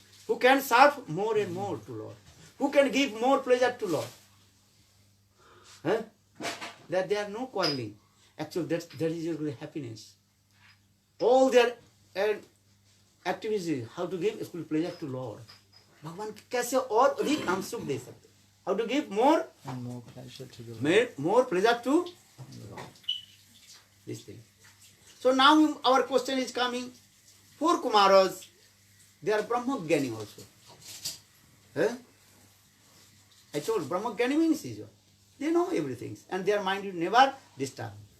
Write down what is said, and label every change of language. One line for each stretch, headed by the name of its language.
English: Who can serve more and more to Lord? Who can give more pleasure to Lord? That there are no quarreling. Actually, that is your happiness. All their activities, how to give full pleasure to Lord.
Hindi: भगवान कैसे और अधिक हम सुख दे सकते?
English: How to give more and more pleasure to the Lord. More pleasure to Lord. This thing. So now our question is coming. 4 Kumaras, they are Brahmagyani also. I told Brahmagyani means they know everything and their mind is never disturbed.